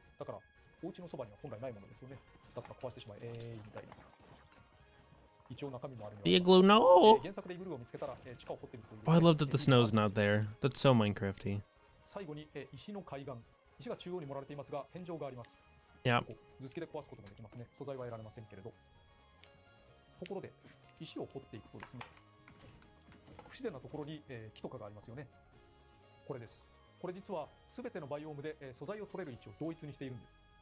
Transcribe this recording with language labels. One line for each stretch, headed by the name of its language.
Japanese: だから、お家のそばには本来ないものですよね。だから壊してしまえ、みたいな。一応中身もあるので。
English: The igloo, no!
Japanese: 原作でイグルーを見つけたら、地下を掘ってみるという。
English: Oh, I love that the snow's not there. That's so Minecrafty.
Japanese: 最後に、石の海岸。石が中央に盛られていますが、天井があります。
English: Yeah.
Japanese: ここ頭突きで壊すこともできますね。素材は得られませんけれど。ところで、石を掘っていくとですね、不自然なところに、木とかがありますよね。これです。これ実は全てのバイオームで、素材を取れる位置を同一にしているんです。